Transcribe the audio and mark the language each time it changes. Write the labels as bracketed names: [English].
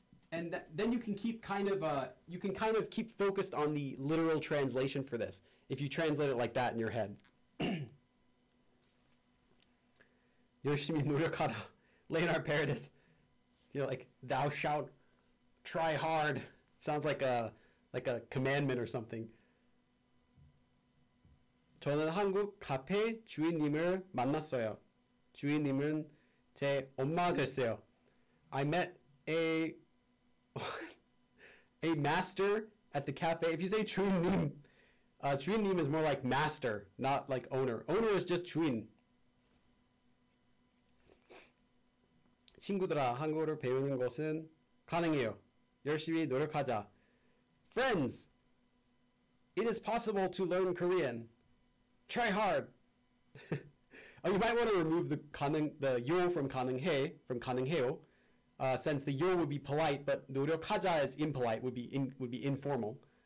[English] And then you can keep kind of keep focused on the literal translation for this if you translate it like that in your head. [Korean] 열심히 노력하다. [English] Leonard Paradis. Like thou shalt try hard. Sounds like a commandment or something. [Korean] 저는 한국 카페 주인님을 만났어요. 주인님은 제 엄마 됐어요. [English] I met a master at the cafe. If you say 주인님, 주인님 is more like master, not like owner. Owner is just 주인. [Korean] 친구들아, 한국어를 배우는 것은 가능해요. 열심히 노력하자. [English] Friends, it is possible to learn Korean. Try hard. Oh, you might want to remove the 요 from 가능해, from 가능해요. Since the yo would be polite, but 노력하자 is impolite, would be informal.